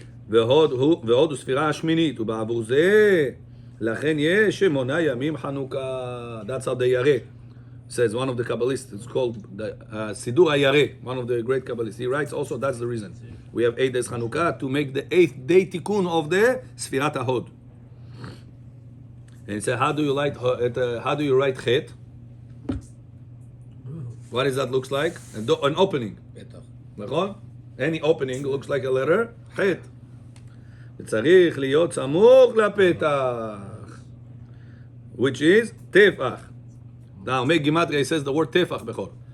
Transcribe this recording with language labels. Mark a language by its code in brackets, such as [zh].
[he] והוד ספירה השמינית, ובעבור זה, לכן יש שמונה ימים חנוכה. [en] That's how the Yareh says, one of the Kabbalists, it's called the Sidur HaYareh, one of the great Kabbalists. He writes also, that's the reason. We have 8 days Chanukah to make the 8th day tikkun of the Sfirat HaHod. And he said, how do you write Chet? What does that look like? An opening. נכון? Any opening looks like a letter, Chet. [he] צריך להיות סמוך לפתח, [en] which is [he] טפח. [en] Now make gematria, he says the word טפח בכל.